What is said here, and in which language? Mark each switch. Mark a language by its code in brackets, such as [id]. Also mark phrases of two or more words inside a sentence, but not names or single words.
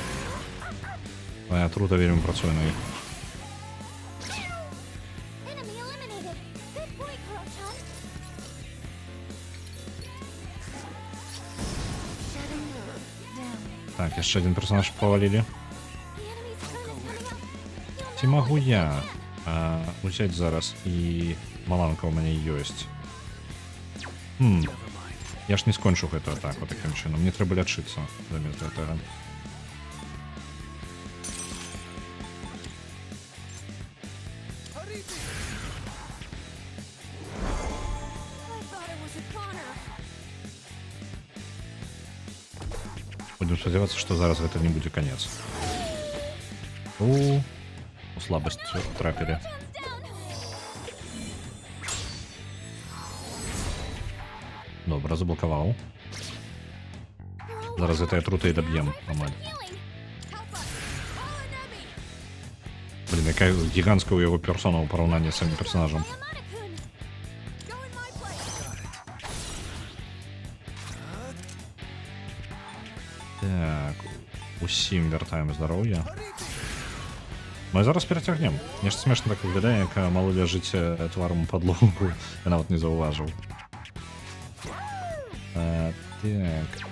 [be] Твоя атрута вельмі працуе на іх. Так, яшчэ [ru] один персонаж повалили. [be] Ці магу я? Узяць зараз і маланка ў мяне ёсць. Я ж не скончу гэту атаку такім чынам. Мне трэба лячыцца замест гэтага. [en] I thought it was a Connor. [be] Будем спадзявацца, што зараз гэта не будзе канец. У слабасць трапілі. Добра, заблокаваў. Зараз гэта атрута і даб'ем амаль. Блін, якая гіганцкая ў яго персона ў параўнанні з самим персонажам. [en] Yamada-kun, go in my place. [be] Так, усім вяртаем здароўе. Мы зараз перацягнем. Нешта смешна так выглядае, як малы ляжыць тварам у падлогу. Я нават не заўважыў. Так.